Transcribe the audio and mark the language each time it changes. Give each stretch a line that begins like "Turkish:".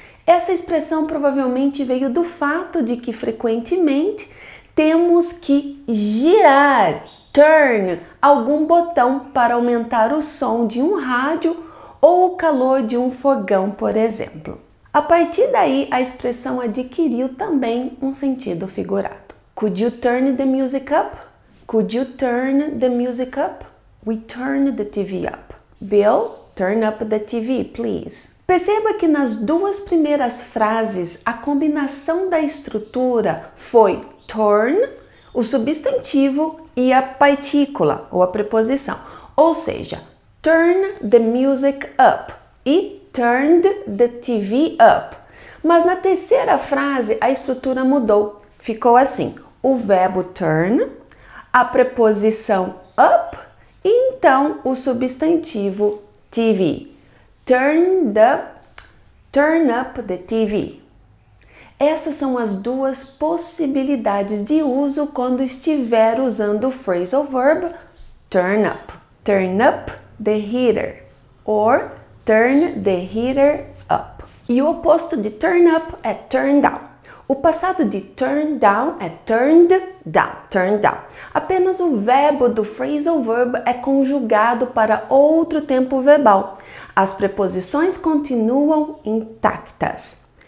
Portuguese: Essa expressão provavelmente veio do fato de que frequentemente temos que girar, turn, algum botão para aumentar o som de um rádio ou o calor de um fogão, por exemplo. A partir daí, a expressão adquiriu também um sentido figurado.
English: Could you turn the music up? Could you turn the music up? We turn the TV up. Bill, turn up the TV, please.
Portuguese: Perceba que nas duas primeiras frases, a combinação da estrutura foi turn, o substantivo, e a partícula, ou a preposição. Ou seja,
English: turn the music up e turned the TV up.
Portuguese: Mas na terceira frase, a estrutura mudou. Ficou assim, o verbo turn, a preposição up e então o substantivo TV.
English: Turn up the TV.
Portuguese: Essas são as duas possibilidades de uso quando estiver usando o phrasal verb turn up.
English: Turn up the heater or turn the heater up.
Portuguese: E o oposto de turn up é turn down. O passado de turn down é turned down, turn down. Apenas o verbo do phrasal verb é conjugado para outro tempo verbal. As preposições continuam intactas.